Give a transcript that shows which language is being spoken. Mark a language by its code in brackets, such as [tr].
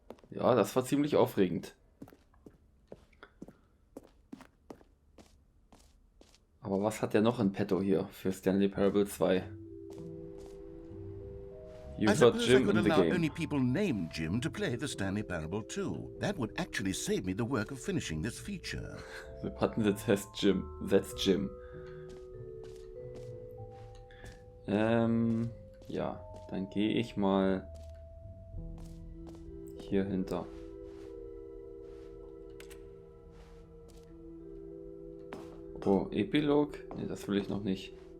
[de] Ja, das war ziemlich aufregend. Aber was hat der noch in petto hier für Stanley Parable 2? [en] You got Jim in the game. Only people named Jim to play the Stanley Parable 2. That would actually save me the work of finishing this feature. The button that says Jim. That's Jim. [de] Ja, dann gehe ich mal hier hinter. Oh, Epilog? Ne, das will ich noch nicht.